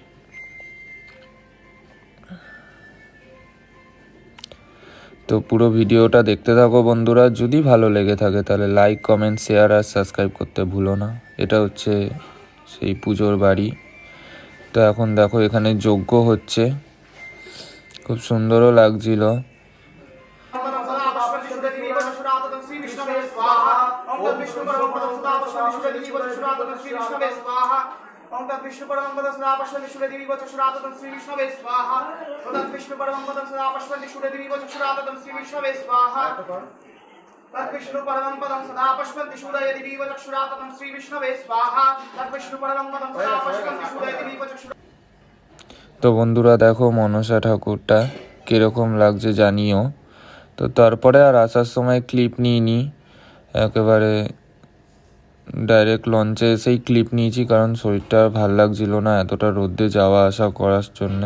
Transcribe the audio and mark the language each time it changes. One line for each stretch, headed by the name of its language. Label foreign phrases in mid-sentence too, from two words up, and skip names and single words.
Bangla: তো পুরো ভিডিওটা দেখতে থাকো বন্ধুরা। যদি ভালো লেগে থাকে তাহলে লাইক, কমেন্ট, শেয়ার আর সাবস্ক্রাইব করতে ভুলো না। এটা হচ্ছে সেই পুজোর বাড়ি। তো এখন দেখো এখানে যজ্ঞ হচ্ছে, খুব সুন্দরও লাগছিল।
Sanskrit: ओम तद्विष्णु परमं पदं सदा पश्यन्ति शूरदेवी वचक्षुराततं श्री विष्णवे स्वाहा। तद्विष्णु परमं पदं सदा पश्यन्ति शूरदेवी वचक्षुराततं श्री विष्णवे स्वाहा। तद्विष्णु परमं पदं सदा पश्यन्ति शूरदेवी वचक्षुराततं श्री विष्णवे स्वाहा। तद्विष्णु परमं पदं सदा पश्यन्ति शूरदेवी वचक्षुराततं।
Bangla: তো বন্ধুরা দেখো মনসা ঠাকুরটা কীরকম লাগছে জানিও। তো তারপরে আর আসার সময় ক্লিপ নিইনি, একেবারে ডাইরেক্ট লঞ্চে এসেই ক্লিপ নিয়েছি, কারণ শরীরটা আর ভাল লাগছিল না এতটা রোদে যাওয়া আসা করার জন্যে।